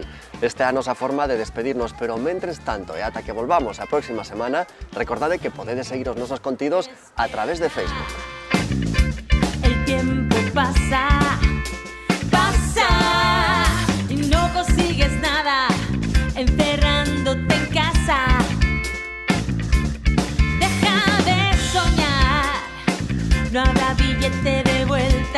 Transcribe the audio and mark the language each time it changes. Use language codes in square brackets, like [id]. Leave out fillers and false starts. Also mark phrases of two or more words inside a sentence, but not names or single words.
[gl] Esta é a nosa forma de despedirnos, pero mentres tanto e ata que volvamos a próxima semana, recordade que podedes seguir os nosos contidos a través de Facebook. [es] El tiempo pasa, pasa y no consigues nada encerrándote en casa. No habrá billete de vuelta.